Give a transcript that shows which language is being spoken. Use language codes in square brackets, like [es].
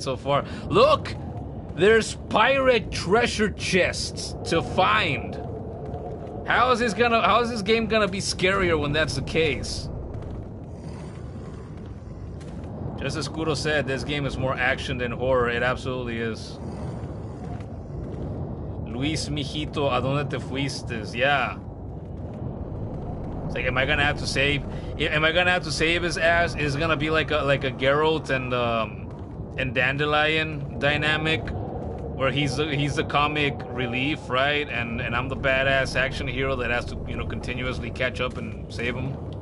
[en] So far, look, there's pirate treasure chests to find. How is this game gonna be scarier when that's the case? Just as Kuro said, this game is more action than horror. It absolutely is. [es] Luis Mijito, ¿a dónde te fuiste? [en] Yeah. It's like, am I gonna have to save? Am I gonna have to save his ass? Is it gonna be like a Geralt and Dandelion dynamic, where he's the comic relief, right? And I'm the badass action hero that has to, you know, continuously catch up and save him.